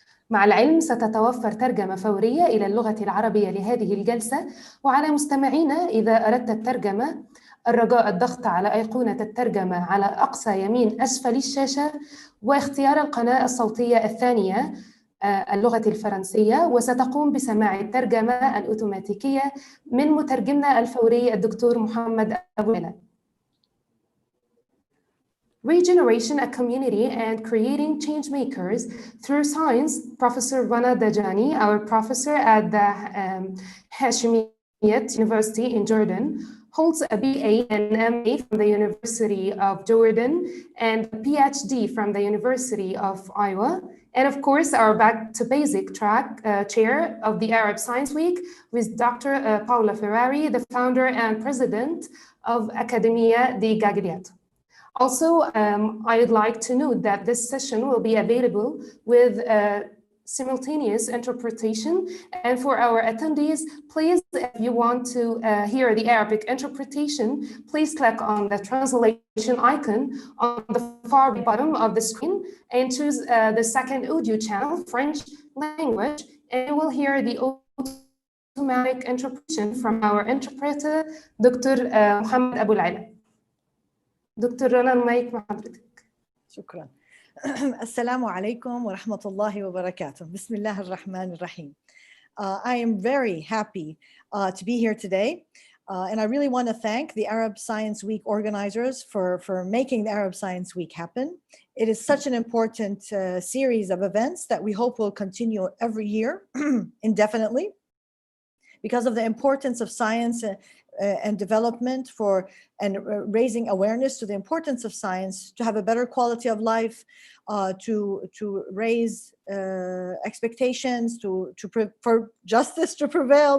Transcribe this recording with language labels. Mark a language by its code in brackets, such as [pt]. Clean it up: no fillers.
[ar] مع العلم ستتوفر ترجمة فورية إلى اللغة العربية لهذه الجلسة، وعلى مستمعينا إذا أردت الترجمة الرجاء الضغط على أيقونة الترجمة على أقصى يمين أسفل الشاشة، واختيار القناة الصوتية الثانية اللغة الفرنسية، وستقوم بسماع الترجمة الأوتوماتيكية من مترجمنا الفوري الدكتور محمد أبو علي. [en] Regeneration, a community, and creating change makers through science. Professor Rana Dajani, our professor at the Hashemiyat University in Jordan, holds a BA and MA from the University of Jordan and a PhD from the University of Iowa. And of course, our Back to Basic track chair of the Arab Science Week with Dr. Paola Ferrari, the founder and president of Accademia di Gagliato. Also, I would like to note that this session will be available with simultaneous interpretation. And for our attendees, please, if you want to hear the Arabic interpretation, please click on the translation icon on the far bottom of the screen and choose the second audio channel, French language, and you will hear the automatic interpretation from our interpreter, Dr. Muhammad Abu Ala. [ar] دكتور رنا المايك مع حضرتك. شكرا. السلام عليكم ورحمة الله وبركاته. بسم الله الرحمن الرحيم. [en] I am very happy to be here today. And I really want to thank the Arab Science Week organizers for making the Arab Science Week happen. It is such an important series of events that we hope will continue every year indefinitely, because of the importance of science and development and raising awareness to the importance of science, to have a better quality of life, to raise expectations, for justice to prevail.